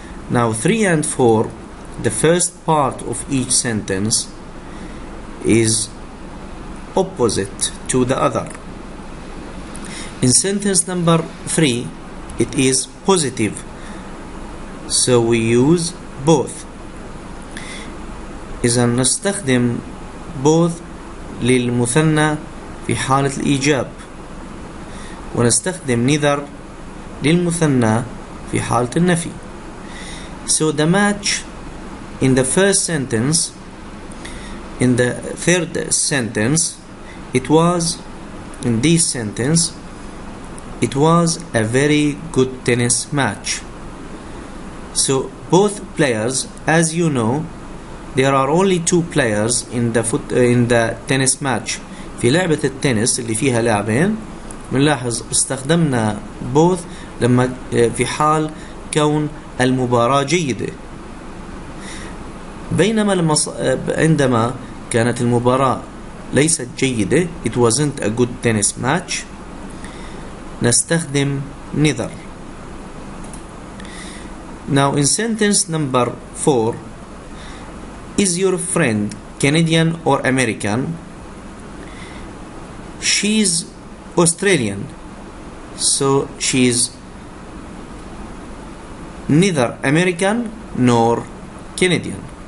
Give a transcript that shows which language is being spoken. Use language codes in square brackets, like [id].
[en] Now 3 and 4, the first part of each sentence is opposite to the other. In sentence number 3, it is positive, so we use both. [ar] إذا نستخدم both للمثنى في حالة الإيجاب، ونستخدم neither للمثنى في حالة النفي. [en] So the match in the first sentence, in the third sentence, it was, in this sentence, it was a very good tennis match. So both players, as you know, there are only 2 players in the tennis match. [ar] في لعبة التنس اللي فيها لاعبين بنلاحظ استخدمنا both لما في حال كون المباراة جيدة، بينما عندما كانت المباراة ليست جيدة, [en] it wasn't a good tennis match, [ar] نستخدم neither. [en] Now in sentence number 4, is your friend Canadian or American? She's Australian, so she's neither American nor Canadian.